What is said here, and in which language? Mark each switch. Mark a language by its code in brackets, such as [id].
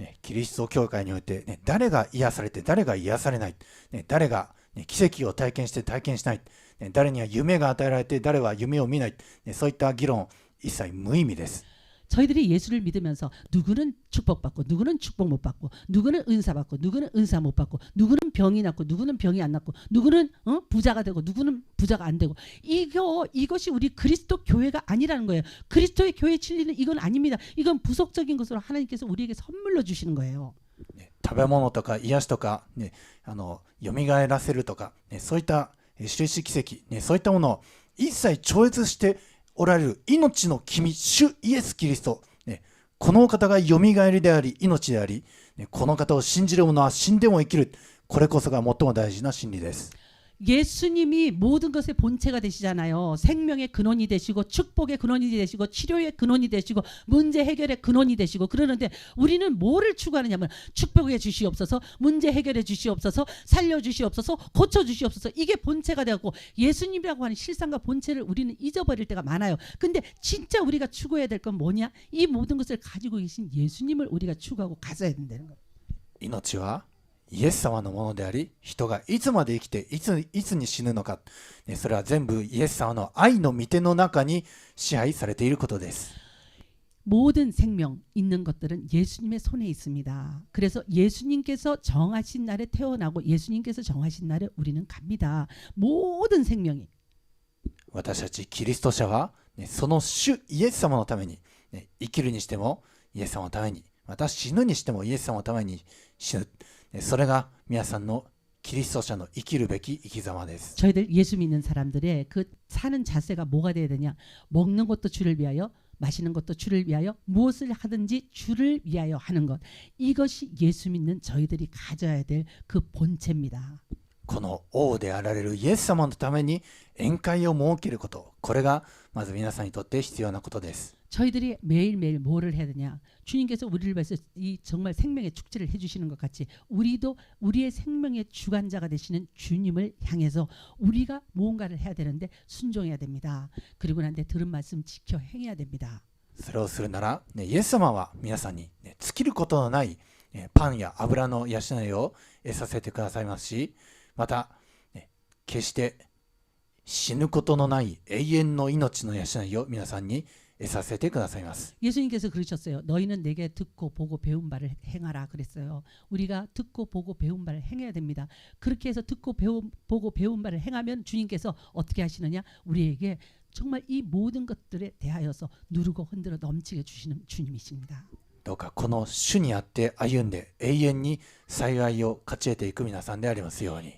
[ja] キリスト教会において、誰が癒されて誰が癒されない、誰が、奇跡を体験して体験しない、誰には夢が与えられて誰は夢を見ない、そういった議論一切無意味です。 [ko] 저희들이 예수를 믿으면서 누구는 축복받고 누구는 축복 못 받고 누구는 은사 받고 누구는 은사 못 받고 누구는 병이 낫고 누구는 병이 안 낫고 누구는 부자가 되고 누구는 부자가 안 되고 이것이 우리 그리스도 교회가 아니라는 거예요. 그리스도의 교회 진리는 이건 아닙니다. 이건 부속적인 것으로 하나님께서 우리에게 선물로 주시는 거예요. [ja] 食べ物とか癒しとか、ね、蘇らせるとか、ね、そういった印奇跡、ね、そういったものを一切超越しておられる命の君、主イエス・キリスト、ね、このお方が蘇りであり命であり、ね、この方を信じる者は死んでも生きる。これこそが最も大事な真理です。 [ko] 예수님이 모든 것의 본체가 되시잖아요. 생명의 근원이 되시고 축복의 근원이 되시고 치료의 근원이 되시고 문제 해결의 근원이 되시고 그러는데 우리는 뭐를 추구하느냐면 축복해 주시옵소서, 문제 해결해 주시옵소서, 살려 주시옵소서, 고쳐 주시옵소서. 이게 본체가 되었고 예수님이라고 하는 실상과 본체를 우리는 잊어버릴 때가 많아요. 근데 진짜 우리가 추구해야 될 건 뭐냐? 이 모든 것을 가지고 계신 예수님을 우리가 추구하고 가져야 된다는 거예요. [ja] 命はイエス様のものであり、人がいつまで生きていつに死ぬのか、ね、それは全部イエス様の愛の御手の中に支配されていることです。 [ko] 모든 생명 있는 것들은 예수님의 손에 있습니다. 그래서 예수님께서 정하신 날에 태어나고 예수님께서 정하신 날에 우리는 갑니다. 모든 생명이 [ja] 私たちキリスト者は、ね、その主イエス様のために、ね、生きるにしてもイエス様のために、また死ぬにしてもイエス様のために死ぬ。それが皆さんのキリスト者の生きるべき生き様です。 [ko] 저희들 예수 믿는 사람들의 그 사는 자세가 뭐가 돼야 되냐? 먹는 것도 주를 위하여, 마시는 것도 주를 위하여, 무엇을 하든지 주를 위하여 하는 것. 이것이 예수 믿는 저희들이 가져야 될 그 본체입니다. [ja] この王であられるイエス様のために宴会を設けること、これがまず皆さんにとって必要なことです。 [ko] 저희들이 매일매일 뭐를 해야 되냐? 주님께서 우리를 위해서 이 정말 생명의 축제를 해주시는 것 같이 우리도 우리의 생명의 주관자가 되시는 주님을 향해서 우리가 무언가를 해야 되는데 순종해야 됩니다. 그리고 난데 들은 말씀 지켜 행해야 됩니다. [ja] それをするなら、ね、イエス様は皆さんに、ね、尽きることのない、ね、パンや油の養いを得させてくださいますし、また、ね、決して死ぬことのない永遠の命の養いを皆さんに得させてくださいます。 [ko] 예수님께서 그러셨어요. 너희는 내게 듣고 보고 배운 바를 행하라 그랬어요. 우리가 듣고 보고 배운 바를 행해야 됩니다. 그렇게 해서 듣고 보고 배운 바를 행하면 주님께서 어떻게 하시느냐? 우리에게 정말 이 모든 것들에 대하여서 누르고 흔들어 넘치게 주시는 주님이십니다. [ja] どうかこの主にあって歩んで永遠に幸いを勝ち得ていく皆さんでありますように。